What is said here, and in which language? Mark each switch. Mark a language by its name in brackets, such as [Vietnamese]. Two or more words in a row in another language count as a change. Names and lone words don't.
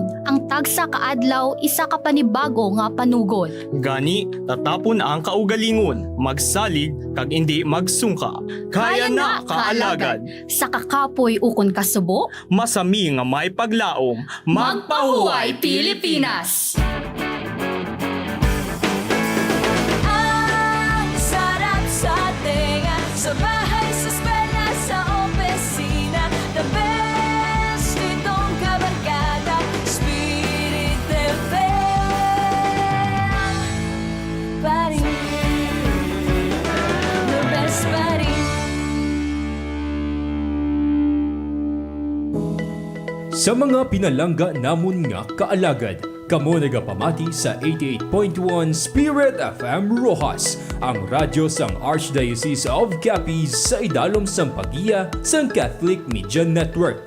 [Hiligaynon] Ang tagsa kaadlaw, isa ka panibago nga panugod. Gani, tatapon ang kaugalingon, magsalig kag hindi magsungka. Kaya na kaalagad, Sa kakapoy ukon kasubo, masami nga may paglaom, magpahuway Pilipinas! [Filipino] Ang sarap sa tenga, sa bahay, sa eskwela, sa opisina. [English] The best, [Filipino] itong kabarkada, Spirit FM. [English] Buddy, the best buddy. [Hiligaynon] Sa mga pinalangga namon nga kaalagad, kamo nagapamati sa 88.1 Spirit FM Rojas, ang radyo sang Archdiocese of Capiz sa idalom sang pagiya sang Catholic Media Network.